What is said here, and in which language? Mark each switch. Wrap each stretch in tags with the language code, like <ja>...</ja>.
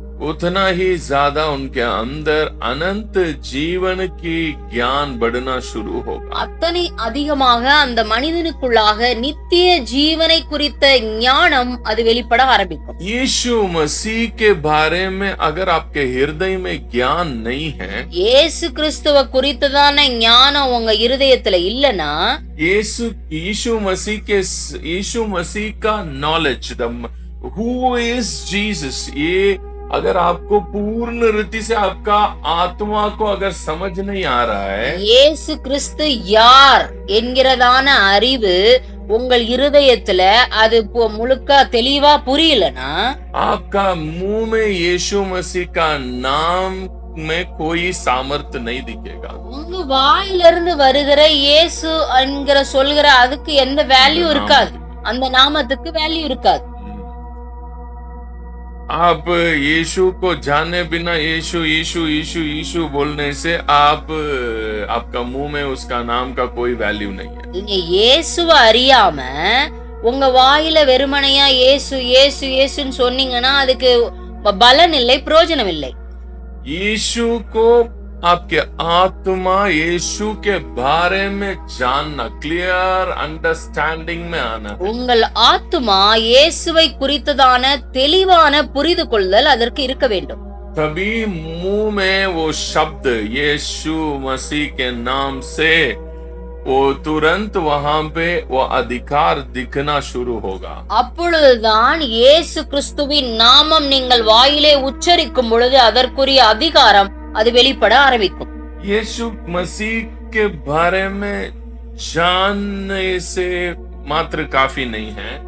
<hi>उतना ही ज्यादा उनके अंदर अनंत जीवन की ज्ञान बढ़ना शुरू होगा.</hi> <ta>அத்தனை அதிகமாக அந்த மனிதனுக்குள்ளாக நித்திய ஜீவனை குறித்த ஞானம் அது வெளிப்பட ஆரம்பிக்கும்.</ta> <hi>यीशु मसीह के बारे में अगर आपके हृदय में ज्ञान नहीं है,</hi> <ta>இயேசு கிறிஸ்துவ குறித்ததான ஞானம் உங்க இருதயத்துல இல்லனா,</ta> <hi>यीशु मसीह का नॉलेज,</hi> <en>who is Jesus,</en> <hi>ये अगर आपको पूर्ण रीति से आपका आत्मा को अगर समझ नहीं आ रहा है,</hi> <ta>இயேசு கிறிஸ்து யார் என்கிறதான அறிவு உங்கள் இருதயத்துல அது முழுக்க தெளிவா புரியலனா,</ta> <hi>आपका मुंह में यीशु मसीह का नाम में कोई सामर्थ्य नहीं दिखेगा.</hi> <ta>உங்க வாயிலிருந்து வருகிற இயேசு என்கிற சொல்கிற அதுக்கு எந்த வேல்யூ இருக்காது, அந்த நாமத்துக்கு வேல்யூ இருக்காது.</ta> <hi>आप यीशु को जाने बिना यीशु यीशु यीशु यीशु बोलने से आपका मुंह में उसका नाम का कोई वैल्यू नहीं है.</hi> <ta>நீங்க இயேசுவை அறியாம உங்க வாயில வெறுமனையா இயேசு இயேசு இயேசுன்னு சொன்னீங்கன்னா அதுக்கு பலன் இல்லை, பிரயோஜனம் இல்லை.</ta> <hi>यीशु को आपके आत्मा यीशु के बारे में जानना,</hi> <en>clear understanding</en> <hi>में आना.</hi> <ta>உங்கள் ஆத்துமா இயேசுவை குறித்ததான தெளிவான புரிந்து கொள்ளுதல் அதற்கு இருக்க வேண்டும்.</ta> <hi>तभी मुंह में वो शब्द यीशु मसीह के नाम से वो तुरंत वहां पे वो अधिकार दिखना शुरू होगा।</hi> <ta>அப்பொழுதுதான் இயேசு கிறிஸ்துவின் நாமம் நீங்கள் வாயிலே உச்சரிக்கும் பொழுது அதற்குரிய அதிகாரம் அது வெளிப்பட ஆரம்பிக்கும்.</ta> <hi>यीशु मसीह के बारे में जानने से मात्र काफी नहीं है।</hi>